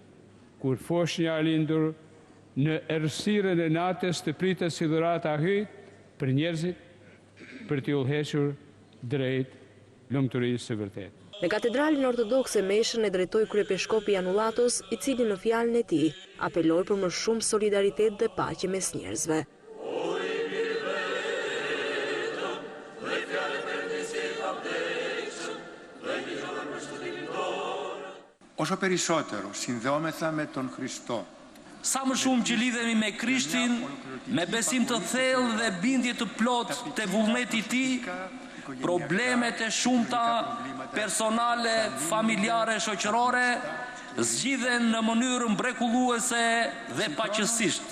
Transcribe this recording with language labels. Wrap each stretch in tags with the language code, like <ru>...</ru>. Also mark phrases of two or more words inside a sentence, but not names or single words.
<sq>Kur foshnja e lindur në errësirën e natës të pritet si dhuratë hyjt për njerëzit, për t'i udhëhequr drejt lumturisë së vërtetë. Në katedralin ortodokse meshën e drejtoi kryepiskopi Janullatos, i cili në fjalën e tij apeloi për më shumë solidaritet dhe paqe mes njerëzve.</sq> <el>Όσο περισσότερο συνδεόμεθα με τον Χριστό,</el> <sq>sa më shumë që lidhemi me Krishtin, me besim të thellë dhe bindje të plotë te vullneti i tij, problemet e shumta personale, familjare, shoqërore zgjidhen në mënyrë mrekulluese dhe paqësisht.</sq>